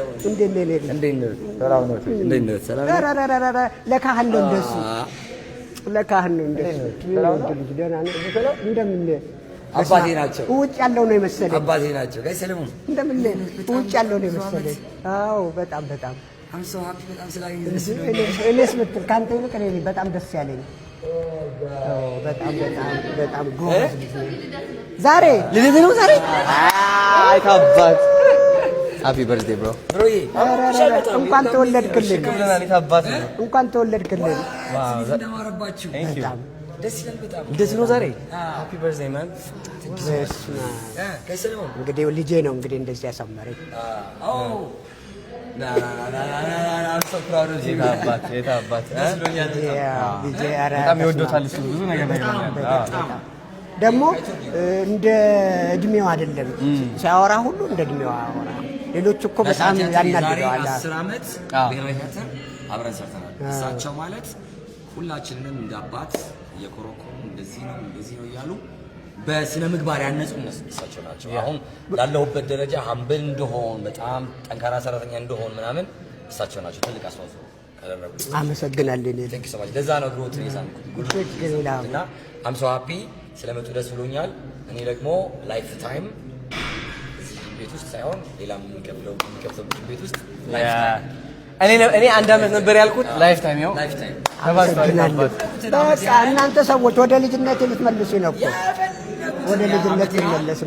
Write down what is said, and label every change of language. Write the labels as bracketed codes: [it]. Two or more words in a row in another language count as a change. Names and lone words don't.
[am] ለካህን ነው እንደሱ ለካህን ነው እንደሱ። ደህና ነህ? እንደምን ነህ? አባቴ ናቸው። ውጭ ያለው ነው የመሰለኝ። አባቴ ናቸው። ጋይ ሰለሞን እንደምን ነህ? ውጭ ያለው ነው የመሰለኝ። አዎ በጣም [en] I'm so happy [am] በጣም ስላገኘ እኔስ ምትል ካንተ ይልቅ እኔ በጣም ደስ ያለኝ። በጣም ጎበዝ ልጅ ነህ። ዛሬ ልደት ነው ዛሬ። አይ ታባት [en] Happy birthday bro. [am] ብሮዬ እንኳን ተወለድክልን። ታባት እንኳን ተወለድክልን። ዋው እንደማረባችሁ። [en] Thank you. [am] ደስ ይላል በጣም። ልደት ነው ዛሬ። [en] Happy birthday man. [am] ጋይ ሰለሞን እንግዲህ ልጄ ነው እንግዲህ እንደዚህ ያሳመረኝ። [en] I'm so proud of you. [am] የታባት በጣም ይወዶታል እሱ ብዙ ነገር ደግሞ እንደ እድሜው አይደለም ሲያወራ ሁሉ እንደ እድሜው አወራ። ሌሎች እኮ በጣም ያናድደዋል። 10 ዓመት ብሔራዊ ቲያትር አብረን ሰርተናል። እሳቸው ማለት ሁላችንንም እንደ አባት የኮረኮሩ እንደዚህ ነው እያሉ በስነ ምግባር ያነጹን እሳቸው ናቸው። አሁን ላለሁበት ደረጃ ሀምብል እንደሆን በጣም ጠንካራ ሰራተኛ እንደሆን ምናምን እሳቸው ናቸው ትልቅ አስተዋጽኦ ካደረጉት። አመሰግናለሁ። [en] thank you so much። [am] ለዛ ነው ግሮት ሬሳን እና [en] I'm so happy [am] ስለመጡ ደስ ብሎኛል። እኔ ደግሞ [en] life time [am] ቤት ውስጥ ሳይሆን ሌላ የሚከፍለው ቤት ውስጥ [en] life time [am] እኔ አንድ አመት ነበር ያልኩት። [en] life time [am] ያው [en] life time [am] በቃ እናንተ ሰዎች ወደ ልጅነት ልትመልሱ ነው እኮ ወደ ልጅነት ልትመለስ ነው።